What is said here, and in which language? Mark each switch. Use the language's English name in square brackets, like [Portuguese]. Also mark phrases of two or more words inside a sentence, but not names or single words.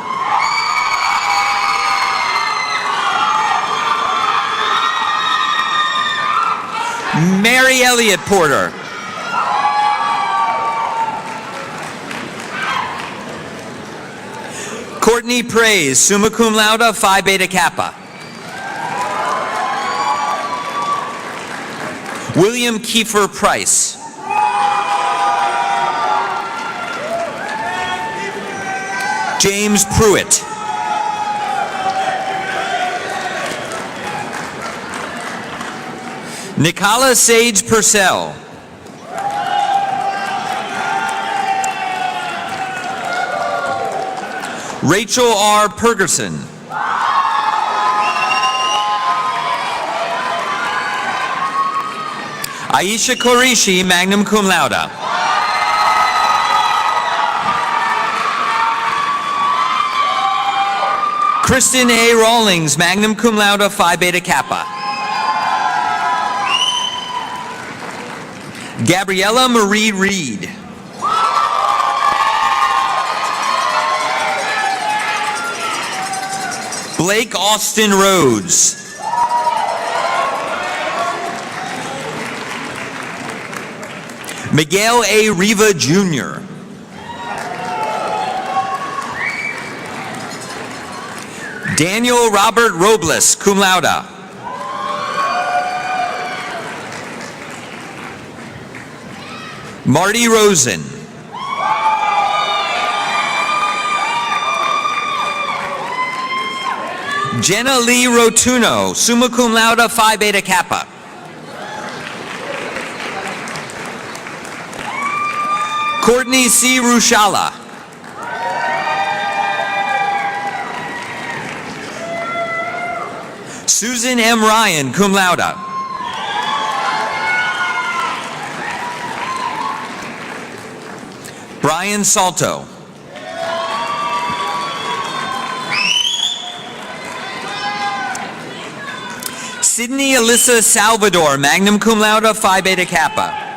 [English] Mary Elliott Porter. Courtney Praise, [Latin] summa cum laude, [English] Phi Beta Kappa. William Kiefer Price. James Pruitt. Nicola Sage Purcell. Rachel R. Pergerson. Aisha Korishi, [Latin] magna cum laude. [English] Kristen A. [Latin] Rawlings, magna cum laude, [English] Phi Beta Kappa. Gabriella Marie Reed. Blake Austin Rhodes. Miguel A. Riva Jr. Daniel Robert Robles, [Latin] cum laude. [English] Marty Rosen. Jenna Lee Rotuno, [Latin] summa cum laude, [English] Phi Beta Kappa. Courtney C. Rushala. Susan M. Ryan, [Latin] cum laude. [English] Brian Salto. Sydney Alyssa Salvador, [Latin] magna cum laude, [English] Phi Beta Kappa.